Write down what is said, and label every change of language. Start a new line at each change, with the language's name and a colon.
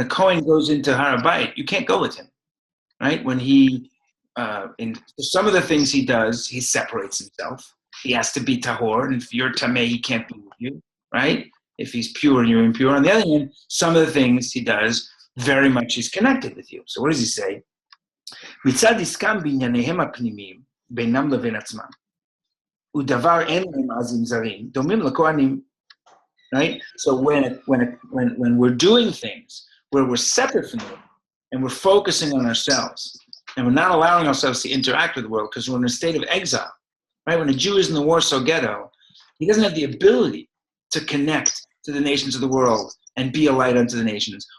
English: When a Kohen goes into Har HaBayit, you can't go with him, right? When he, in some of the things he does, he separates himself. He has to be tahor, and if you're tameh, he can't be with you, right? If he's pure and you're impure. On the other hand, some of the things he does, very much he's connected with you. So what does he say?
Hebrew: מצד עסקם בענייניהם הפנימיים, בינם לבין עצמם, ודבר אין להם אז עם זרים, דומים לכהנים.
English: Right? So when we're doing things where we're separate from the world, and we're focusing on ourselves, and we're not allowing ourselves to interact with the world because we're in a state of exile, right? When a Jew is in the Warsaw Ghetto, he doesn't have the ability to connect to the nations of the world and be a light unto the nations.